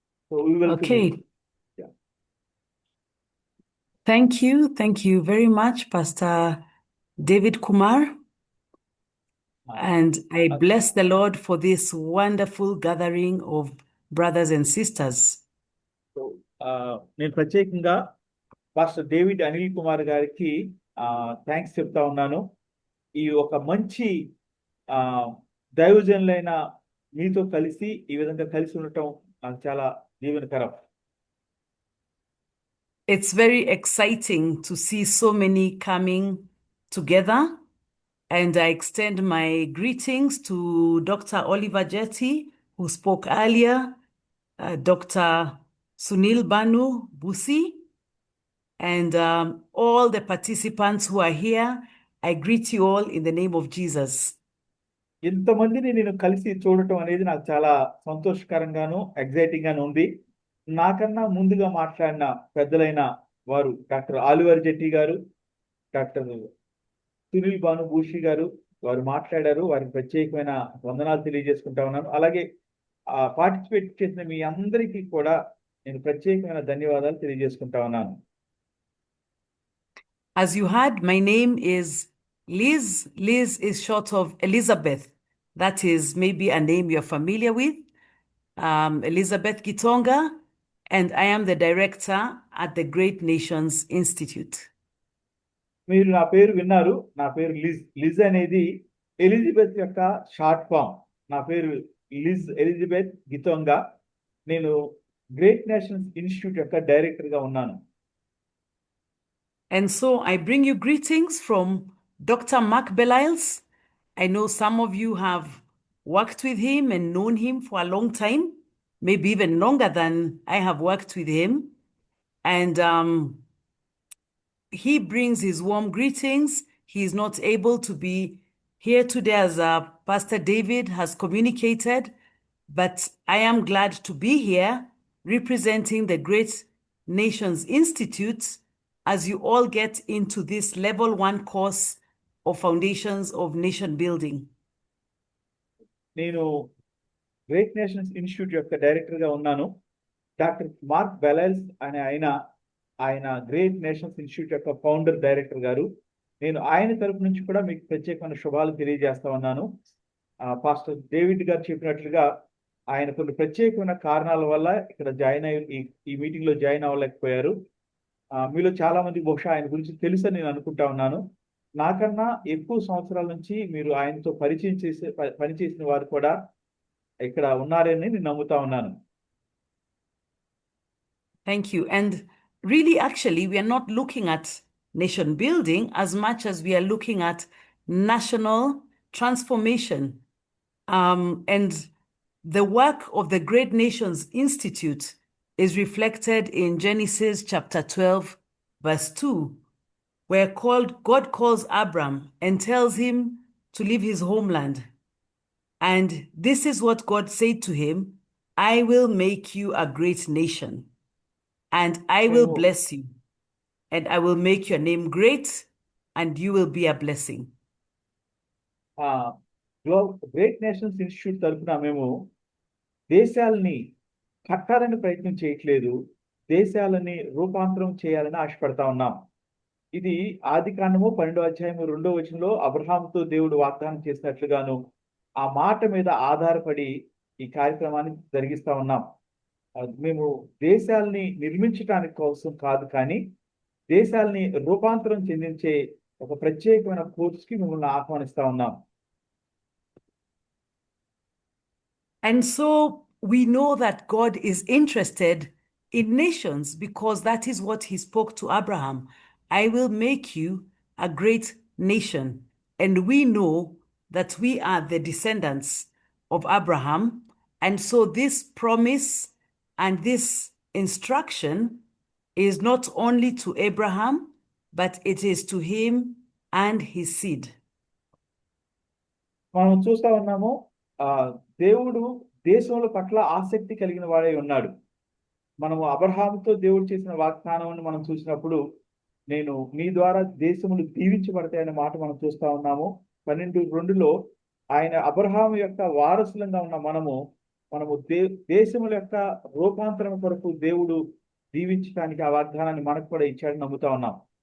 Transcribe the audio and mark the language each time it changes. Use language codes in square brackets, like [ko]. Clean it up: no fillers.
[en] So we will. Okay. Yeah. Thank you very much, Pastor David Kumar. And I bless the Lord for this wonderful gathering of brothers and sisters. [te] So నేను ప్రత్యేకంగా pastor David Anil Kumar గారికి thanks చెప్తా ఉన్నాను. ఈ ఒక మంచి దైవజనులైన మీతో కలిసి ఈ విధంగా కలిసి ఉండటం నాకు చాలా దీవెనకరం. [en] It's very exciting to see so many coming together. And I extend my greetings to Dr. Oliver Jetty, who spoke earlier, Dr. Sunil Banu Busi, and all the participants who are here. I greet you all in the name of Jesus. [te] ఇంతమందిని నేను కలిసి చూడటం అనేది నాకు చాలా సంతోషకరంగాను exciting గాను ఉంది. నాకన్నా ముందుగా మాట్లాడిన పెద్దలైన వారు డాక్టర్ ఆలివర్ జెట్టి గారు, డాక్టర్ సునీల్ భాను భూషి గారు, వారు మాట్లాడారు. వారికి ప్రత్యేకమైన వందనాలు తెలియజేసుకుంటా ఉన్నాను. అలాగే పార్టిసిపేట్ చేసిన మీ అందరికీ కూడా నేను ప్రత్యేకమైన ధన్యవాదాలు తెలియజేసుకుంటా ఉన్నాను. [en] As you heard, my name is Liz. Liz is short of Elizabeth. That is maybe a name you're familiar with. Elizabeth Gitonga, and I am the director at the Great Nations Institute. [te] మీరు నా పేరు విన్నారు. నా పేరు లిజ్. లిజ్ అనేది Elizabeth యొక్క short form. నా పేరు లిజ్ ఎలిజబెత్ గితోంగా. నేను గ్రేట్ నేషన్స్ ఇన్స్టిట్యూట్ యొక్క డైరెక్టర్ గా ఉన్నాను. [en] And so I bring you greetings from Dr. Mark Belials. I know some of you have worked with him and known him for a long time, maybe even longer than I have worked with him. And he brings his warm greetings. He is not able to be here today, as Pastor David has communicated, but I am glad to be here representing the Great Nations Institute as you all get into this level 1 course of Foundations of Nation Building. [te] నేను great nations institute యొక్క director గా ఉన్నాను. Doctor mark బెలైల్స్ అనే ఆయన great nations institute యొక్క founder director గారు. నేను ఆయన తరపు నుంచి కూడా మీకు ప్రత్యేకమైన శుభాలు తెలియజేస్తా ఉన్నాను. పాస్టర్ డేవిడ్ గారు చెప్పినట్లుగా ఆయన కొన్ని ప్రత్యేకమైన కారణాల వల్ల ఇక్కడ జాయిన్ అయ్యి ఈ మీటింగ్ లో జాయిన్ అవ్వలేకపోయారు. మీలో చాలా మంది బహుశా ఆయన గురించి తెలుసని నేను అనుకుంటా ఉన్నాను. నాకన్నా ఎక్కువ సంవత్సరాల నుంచి మీరు ఆయనతో పనిచేసిన వారు కూడా ఇక్కడ ఉన్నారని నేను నమ్ముతా ఉన్నాను. [en] Thank you. And really, actually, we are not looking at nation building as much as we are looking at national transformation. And the work of the Great Nations Institute is reflected in Genesis chapter 12, verse 2, where God calls Abram and tells him to leave his homeland. And this is what God said to him: I will make you a great nation, and I will [te] మేము [en] bless you, and I will make your name great, and you will be a blessing. [te] Great nations institute తరఫున మేము దేశాలని కట్టాలని ప్రయత్నం చేయట్లేదు, దేశాలని రూపాంతరం చేయాలని ఆశపడతా ఉన్నాం. ఇది ఆదికాండము 12వ అధ్యాయము 2వ వచనంలో అబ్రహాముతో దేవుడు వాగ్దానం చేసినట్లుగాను ఆ మాట మీద ఆధారపడి ఈ కార్యక్రమాన్ని జరిగిస్తా ఉన్నాం. మేము దేశాలని నిర్మించడానికి కోసం కాదు, కానీ దేశాలని రూపాంతరం చెందించే ఒక ప్రత్యేకమైన కోర్సుకి మిమ్మల్ని ఆహ్వానిస్తా ఉన్నాం. [en] And so we know that God is interested in nations because that is what he spoke to Abraham. I will make you a great nation. And we know that we are the descendants of Abraham. And so this promise and this instruction is not only to Abraham, but it is to him and his seed. [te] మనం చూస్తా ఉన్నాము, దేవుడు దేశముల పట్ల ఆసక్తి కలిగిన వాడై ఉన్నాడు. మనము అబ్రహాముతో దేవుడు చేసిన వాగ్దానం మనం చూసినప్పుడు, నేను నీ ద్వారా దేశములు దీవించబడతాయనే మాట మనం చూస్తా ఉన్నాము. 12:2లో ఆయన అబ్రహాము యొక్క వారసులంగా ఉన్న మనము దేశముల యొక్క రూపాంతరం కొరకు దేవుడు దీవించడానికి ఆ వాగ్దానాన్ని మనకు కూడా ఇచ్చాడని నమ్ముతా ఉన్నాం.